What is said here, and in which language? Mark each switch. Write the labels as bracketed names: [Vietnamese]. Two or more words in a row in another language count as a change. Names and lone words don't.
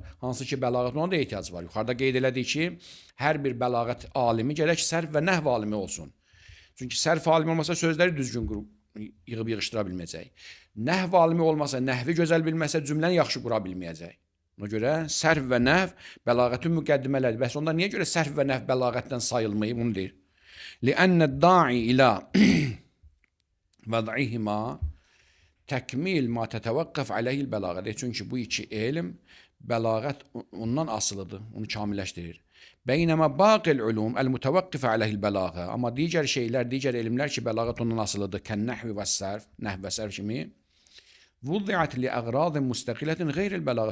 [Azerbaijani] Hansı ki, bəlağətin ona da ehtiyacı var. Yuxarıda qeyd elədik ki, hər bir bəlağət alimi gərək sərf və nəhv alimi olsun. Çünki sərf alimi olmasa sözləri düzgün yığıb yığışdıra bilməyəcək. Nəhv alimi olmasa, nəhvi gözəl bilməsə cümləni yaxşı qura bilməyəcək. Ona görə sərf və nəhv bəlağətin müqəddimələri. Bəs onda niyə görə sərf və nəhv bəlağətdən sayılmayıb? Bunu deyir. [Arabic] لأن الداعي إلى وضعهما تكميل ما تتوقف عليه البلاغة. [Azerbaijani] Çünki bu iki elm bəlağət ondan asılıdır, onu kamilləşdirir. [Arabic] بينما باقي العلوم المتوقفة عليها البلاغة. [Azerbaijani] Amma digər şeylər, digər elmlər ki, bəlağət ondan asılıdır, [Arabic] كالنحو والصرف, [Azerbaijani] nəhv və sərf kimi, [Arabic] وضعت لأغراض مستقلة غير البلاغة.